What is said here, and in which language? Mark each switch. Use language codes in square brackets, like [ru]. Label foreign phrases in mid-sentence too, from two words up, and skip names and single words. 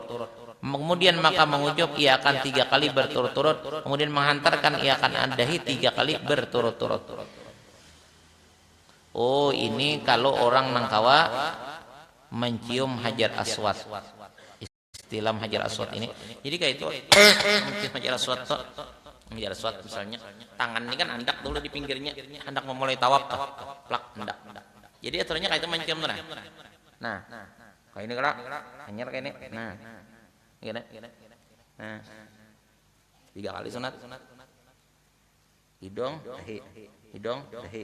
[ms] Kemudian maka mengucup ia akan 3 kali berturut-turut, kemudian menghantarkan ia akan dahi 3 kali berturut-turut. [id] Oh, ini kalau orang Nangkawa mencium hajar aswad. Istilam hajar aswad ini. Jadi kayak itu mencium hajar aswad tuh. Hajar aswad misalnya, tangan ini kan hendak dulu di pinggirnya, hendak memulai tawaf tuh. Plak hendak. Jadi aturannya kayak itu mencium tuh. Nah, kayak ini gerak, hanyar kayak ini. Nah. Gini. Nah. 3 kali sunat. Hidung, dahi. Hidung, dahi.